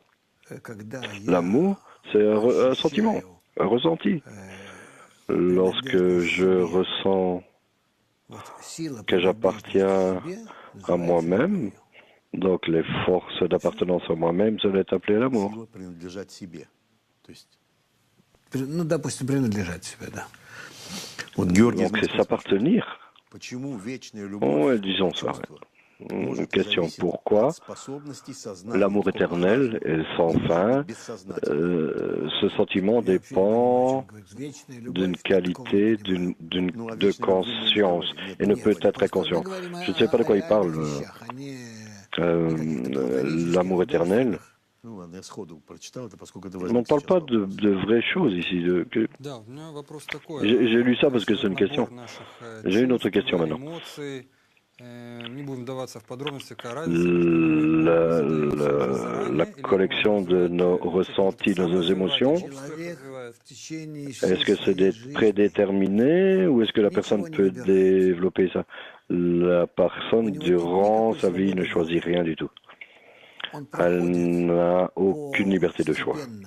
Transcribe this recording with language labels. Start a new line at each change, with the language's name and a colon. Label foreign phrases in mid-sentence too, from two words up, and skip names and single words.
French: L'amour, c'est un sentiment, un ressenti. Lorsque je ressens que j'appartiens à moi-même, Donc les forces d'appartenance à moi-même seraient appelées l'amour.
Russian: Сила принадлежать себе. То есть, Ну, допустим, принадлежать себе, да. вот Георгий из
French: Donc c'est
Russian: Москвы спрашивает,
French: s'appartenir.
Russian: почему вечная
French: Oh,
Russian: любовь
French: disons
Russian: и
French: ça.
Russian: чувство
French: Une
Russian: может
French: question,
Russian: зависеть
French: pourquoi
Russian: от способности сознания
French: l'amour éternel et sans fin, ce sentiment dépend d'une qualité, de conscience et ne peut être inconscient. Je ne sais pas de quoi il parle, l'amour éternel.
Russian: Ну ладно, я сходу прочитал это, поскольку это
French: On
Russian: возник
French: ne parle
Russian: сейчас
French: pas
Russian: вопрос.
French: de vraies choses ici.
Russian: Да, у меня вопрос такой.
French: J'ai lu ça parce que
Russian: Если
French: c'est
Russian: вот
French: une question.
Russian: набор наших
French: J'ai une autre
Russian: чувств,
French: question maintenant.
Russian: эмоций, не будем вдаваться в подробности, какая разница между ними, задается уже заранее,
French: La
Russian: или
French: collection de nos ressentis, de nos émotions, est-ce que c'est prédéterminé ou est-ce que la personne peut développer ça? La personne, durant sa vie, ne choisit rien du tout. Elle n'a aucune liberté de choix.